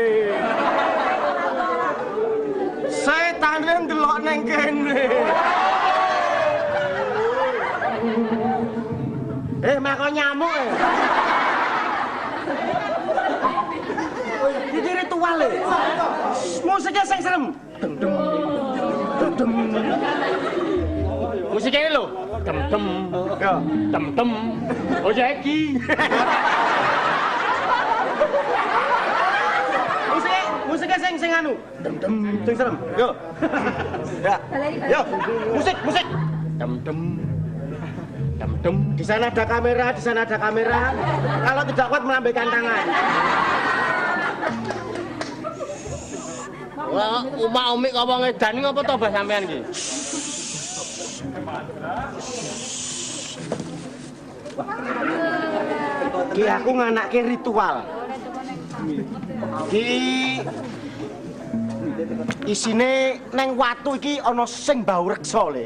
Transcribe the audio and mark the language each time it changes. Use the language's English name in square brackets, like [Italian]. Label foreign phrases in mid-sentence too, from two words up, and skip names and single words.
[Javanese] Setane ndelok neng kene. Mako nyamuk e. Iki ritual e. Musiknya sing serem. Dem dem. Dem. Musiknya lho. Dem dem. Ya, dem dem. Oh iki. Musiknya sing anu. Dem dem sing serem. Yo. Ya. Yo, musik. Dem dem. [Indonesian] Di sana ada kamera, di sana ada kamera. Kalau tidak kuat melambaikan tangan. [Javanese] Wah, umak-umik apa ngedan ngopo to Mbah sampean iki? Ki aku nganake ritual. Ki isine neng watu iki ana sing bau reksa le.